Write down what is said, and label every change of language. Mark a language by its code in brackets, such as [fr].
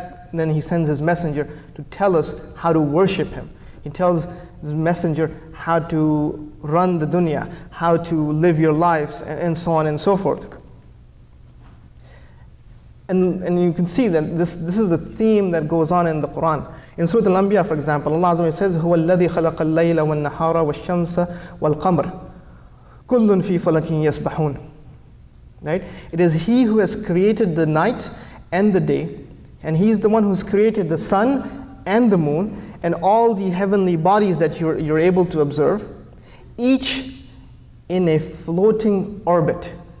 [en] and then he sends his messenger to tell us how to worship him. He tells his messenger how to run the dunya, how to live your lives, and so on and so forth. And you can see that this is the theme that goes on in the Quran. In Surah Al-Anbiya, for example, Allah Azza wa Jalla says, [ar] هُوَ الَّذِي خَلَقَ اللَّيْلَ وَالنَّهَارَ وَالشَّمْسَ وَالْقَمَرَ كُلٌّ فِي فَلَكٍ يَسْبَحُونَ. [en] Right? It is He who has created the night and the day, and He is the one who's created the sun and the moon, and all the heavenly bodies that you're able to observe, each in a floating orbit.